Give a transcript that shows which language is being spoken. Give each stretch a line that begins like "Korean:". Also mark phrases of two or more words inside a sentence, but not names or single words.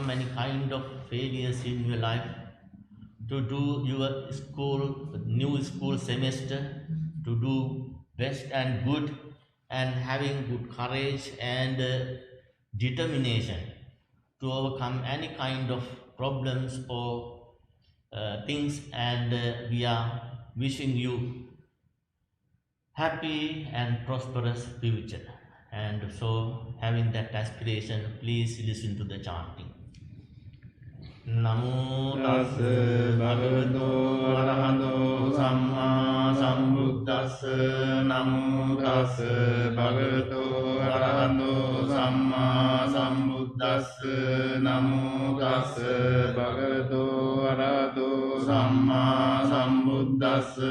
English: any kind of failures in your life, to do your new school semester, to do best and good, and having good courage and determination to overcome any kind of problems or things, and we are wishing you happy and prosperous future. And so, having that aspiration, please listen to the chanting.
Pali: Namo tassa bhagavato arahato samma sambuddhassa. Namo tassa bhagavato arahato samma sambuddhassa. Namo tassa bhagavato arahato samma sambuddhassa.